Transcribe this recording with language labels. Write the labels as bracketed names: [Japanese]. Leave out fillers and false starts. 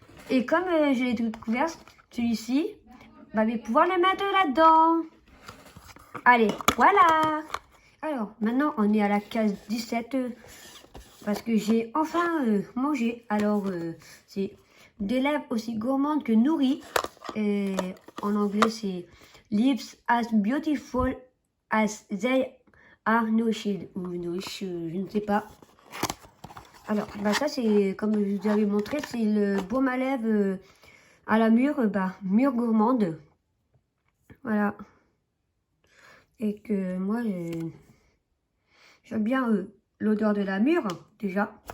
[French] Et comme je l'ai découvert, celui-ci, je vais pouvoir le mettre là-dedans. Allez, voilà. Alors, maintenant, on est à la case 17, parce que j'ai enfin mangé. Alors, c'est des lèvres aussi gourmandes que nourries. Et en anglais, c'est [English] Lips as beautiful as they are nourished. [French] Ou nourished, je ne sais pas. Alors, bah ça, c'est, comme je vous avais montré, c'est le baume à lèvres à la mûre, mûre gourmande. Voilà. Et que moi, j'aime bien l'odeur de la mûre, déjà.